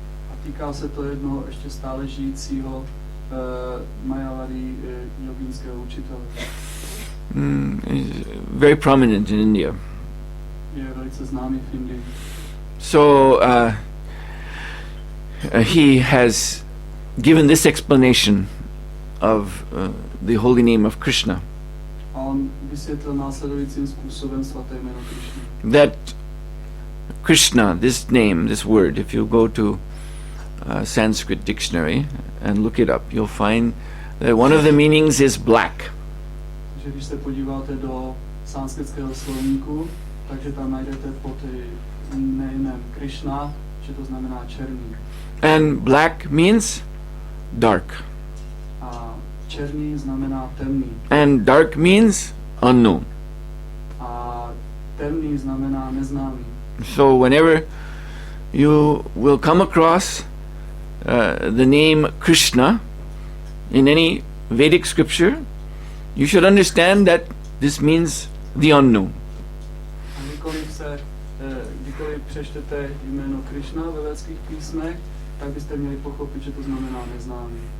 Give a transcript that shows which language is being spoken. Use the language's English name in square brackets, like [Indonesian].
[Czech] A týká se to jednoho ještě stále žijícího Mayavadi jogínského učitele. [English] He's very prominent in India. [Czech] Je velice známý v Indii. [English] So he has given this explanation of the holy name of Krishna, [Czech] A on vysvětlil následujícím způsobem svaté jméno Krishna. [English] that Krishna, this name, this word, if you go to Sanskrit dictionary and look it up, you'll find that one of the meanings is black. [Czech] Takže když se podíváte do sanskritského slovníku, takže tam najdete pod jménem Krishna, že to znamená černý. [English] And black means dark. [Czech] A černý znamená temný. [English] And dark means unknown. [Czech] A temný znamená neznámý. [English] So whenever you will come across the name Krishna in any Vedic scripture, you should understand that this means the unknown. [Czech] A kdykoliv přečtete jméno Krishna ve védských písmech, tak byste měli pochopit, že to znamená neznámý.